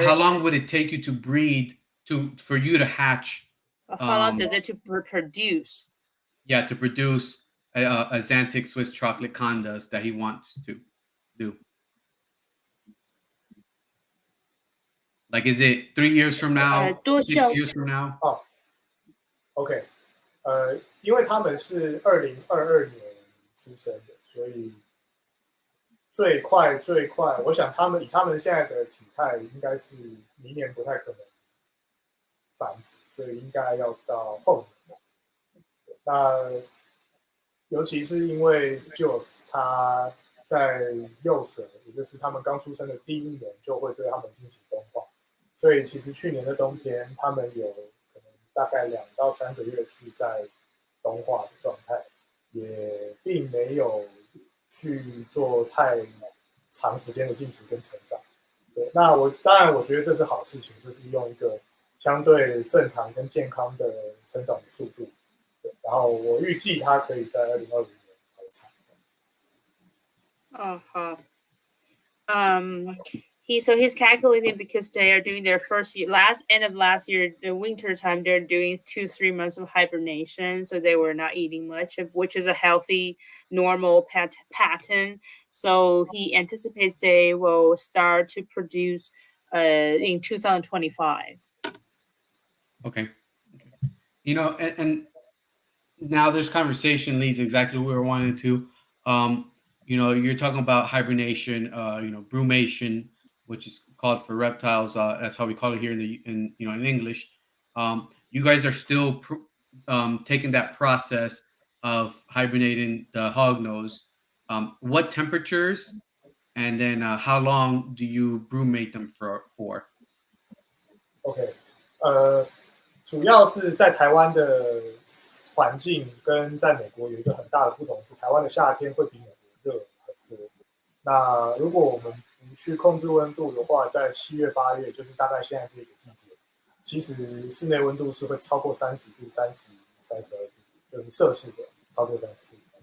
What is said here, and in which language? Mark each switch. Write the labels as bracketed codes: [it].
[en] how long would it take you to breed for you to hatch? How long does it to produce?" Yeah, to produce a Xantic Swiss chocolate condas that he wants to do. Like, is it 3 years from now? 6 years from now? [zh] OK，因为他们是2022年出生的，所以最快，我想以他们现在的体态，应该是明年不太可能繁殖，所以应该要到后年。那尤其是因为 Jules 他在幼蛇，也就是他们刚出生的第一年就会对他们进行冬化，所以其实去年的冬天，他们有可能大概2到3个月是在冬化的状态，也并没有去做太长时间的进食跟成长。对，那当然我觉得这是好事情，就是用一个相对正常跟健康的成长的速度。对，然后我预计它可以在2020年投产。 [en] Oh, huh. He's calculating because they are doing their first year, last end of last year, the winter time. They're doing 2-3 months of hibernation, so they were not eating much, which is a healthy, normal pattern. So he anticipates they will start to produce in 2025. Okay. You know, and now this conversation leads exactly where we wanted to. You know, you're talking about hibernation, you know, brumation, which is called for reptiles. That's how we call it here in you know in English. You guys are still taking that process of hibernating the hognose. What temperatures and then how long do you brumate them for? [zh] OK，主要是在台湾的环境跟在美国有一个很大的不同，是台湾的夏天会比美国热很多。那如果我们不去控制温度的话，在7月、8月，就是大概现在这个季节，其实室内温度是会超过30度、30、32度，就是摄氏的超过30度。